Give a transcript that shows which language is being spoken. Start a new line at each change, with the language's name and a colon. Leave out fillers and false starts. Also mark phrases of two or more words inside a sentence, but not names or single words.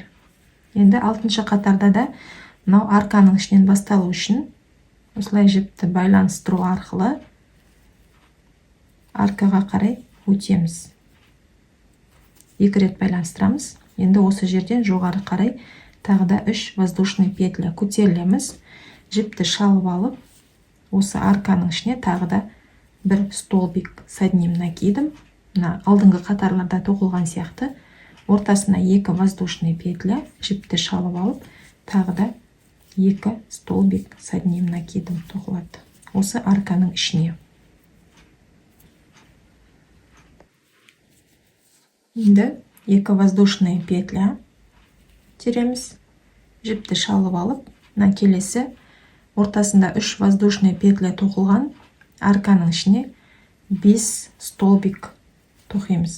Kazakh: Енді 6-ші қатарда да арканың ішінен басталу үшін осылай жіпті байланыстыру арқылы аркаға қарай өтеміз. 2 рет байланыстырамыз. Енді осы жерден жоғары қарай тағы да 3
Russian: воздушный петля
Kazakh: көтерілеміз. Жіпті шалып алып, осы арканың ішіне тағы да бір
Russian: столбик с одним накидом.
Kazakh: Алдыңғы қатарларда тоқылған сияқты. Ортасына 2
Russian: воздушный петля,
Kazakh: жіпті шалып алып, тағы да 2
Russian: столбик с одним накидом
Kazakh: тоқылады. Осы арканың ішіне. Енді 2
Russian: воздушный петля
Kazakh: тереміз, жіпті шалып алып, келесі ортасында 3
Russian: воздушный петля
Kazakh: тоқылған арканың ішіне 5 столбик тоқимыз.